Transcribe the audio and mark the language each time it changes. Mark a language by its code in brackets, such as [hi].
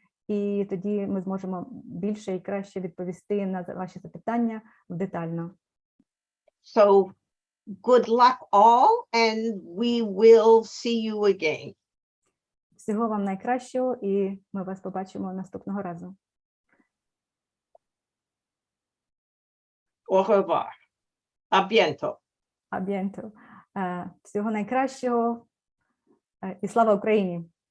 [uk] І тоді ми зможемо більше і краще відповісти на ваші запитання детально. [en] So good luck all and we will see you again. [uk] Всього вам найкращого, і ми вас побачимо наступного разу. [fr] Au revoir. À bientôt. А бієнто. [uk] Всього найкращого і слава Україні!